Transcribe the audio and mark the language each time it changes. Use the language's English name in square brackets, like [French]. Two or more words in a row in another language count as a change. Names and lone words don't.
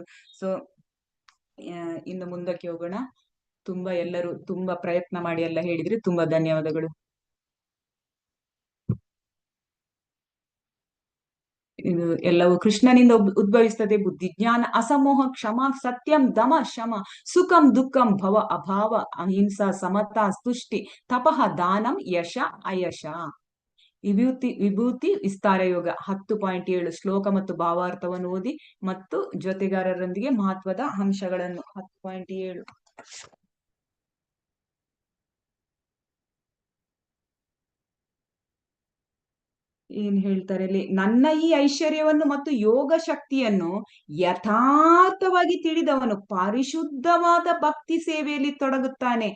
[Kannada] ಸೊ ಇನ್ನು ಮುಂದಕ್ಕೆ ಹೋಗೋಣ. ಎಲ್ಲರೂ ತುಂಬಾ ಪ್ರಯತ್ನ ಮಾಡಿ ಎಲ್ಲ ಹೇಳಿದ್ರೆ ತುಂಬಾ ಧನ್ಯವಾದಗಳು. ಇದು ಎಲ್ಲವೂ ಕೃಷ್ಣನಿಂದ ಉದ್ಭವಿಸ್ತದೆ. [Sanskrit] ಬುದ್ಧಿಜ್ಞಾನ ಅಸಮೋಹ ಕ್ಷಮ ಸತ್ಯಂ ದಮ ಶಮ ಸುಖಂ ದುಃಖಂ ಭವ ಅಭಾವ ಅಹಿಂಸಾ ಸಮತಾ ತುಷ್ಟಿ ತಪಃ ದಾನಂ ಯಶ ಅಯಶ. [Kannada] ವಿಭೂತಿ ವಿಸ್ತಾರ ಯೋಗ 10.7 ಶ್ಲೋಕ ಮತ್ತು ಭಾವಾರ್ಥವನ್ನು ಓದಿ ಮತ್ತು ಜೊತೆಗಾರರೊಂದಿಗೆ ಮಹತ್ವದ ಅಂಶಗಳನ್ನು 10.7 ಏನ್ ಹೇಳ್ತಾರೆ ಅಲ್ಲಿ, ನನ್ನ ಈ ಐಶ್ವರ್ಯವನ್ನು ಮತ್ತು ಯೋಗ ಶಕ್ತಿಯನ್ನು ಯಥಾರ್ಥವಾಗಿ ತಿಳಿದವನು ಪರಿಶುದ್ಧವಾದ ಭಕ್ತಿ ಸೇವೆಯಲ್ಲಿ ತೊಡಗುತ್ತಾನೆ.